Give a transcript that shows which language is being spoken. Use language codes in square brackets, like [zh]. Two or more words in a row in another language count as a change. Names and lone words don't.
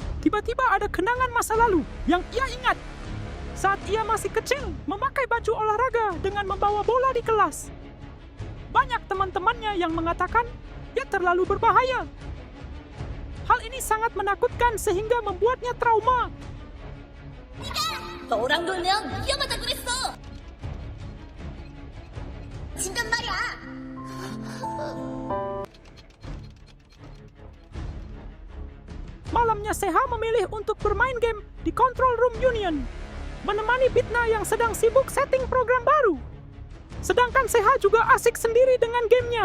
[id] Tiba-tiba ada kenangan masa lalu yang ia ingat. Saat ia masih kecil, memakai baju olahraga dengan membawa bola di kelas. Banyak teman-temannya yang mengatakan ia terlalu berbahaya. Hal ini sangat menakutkan sehingga membuatnya trauma. [ko] 너랑 놀면 위험하다 그랬어. 진단 말이야. [id] Malamnya Seha memilih untuk bermain game di Control Room Union, menemani Bitna yang sedang sibuk setting program baru. Sedangkan Seha juga asik sendiri dengan gamenya.